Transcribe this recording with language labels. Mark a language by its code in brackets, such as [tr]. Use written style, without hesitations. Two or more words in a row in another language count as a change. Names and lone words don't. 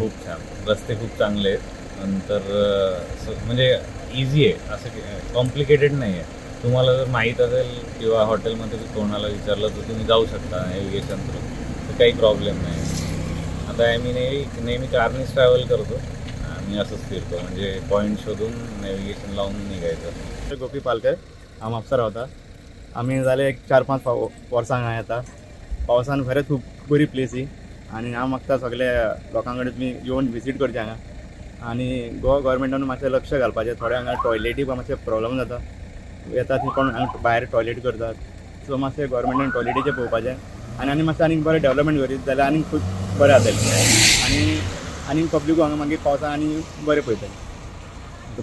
[mr] खूप छान, रस्ते खूप चांगले आहेत, नंतर म्हणजे इझी आहे, असं कॉम्प्लिकेटेड नाही आहे। तुम्हाला जर माहीत असेल किंवा हॉटेलमध्ये कोणाला विचारलं तर तुम्ही जाऊ शकता [en] navigation through, [mr] तर काही प्रॉब्लेम नाही। आता आम्ही नेहमी कारनेच ट्रॅव्हल करतो, आम्ही असंच फिरतो, म्हणजे पॉईंट शोधून नेव्हिगेशन लावून निघायचं। [kok] गोपी पालकर, हांव म्हापसा रावता। आमी जाले 4-5 वर्सां हांगा येता। पावसान खरेंच खूब बरी प्लेस ही आनी हांव मागता सगळ्या लोकां कडेन तुमी येवन विजीट करचें हांगा। आनी गोवा गव्हर्मेंटान मातशें लक्ष घालपाचें, थोडे हांगा टॉयलेटी मातशें प्रॉब्लम जाता, येता थंय कोण हांगा भायर टॉयलेट करतात, सो मातशें गव्हर्मेंटान टॉयलेटीचें पळोवपाचें आनी मातशें आनीक बरें डेवलपमेंट करीत जाल्यार आनीक खूब बरें जातलें आनी पब्लिकूय हांगा मागीर पावसान आनी बरें पळयतलें।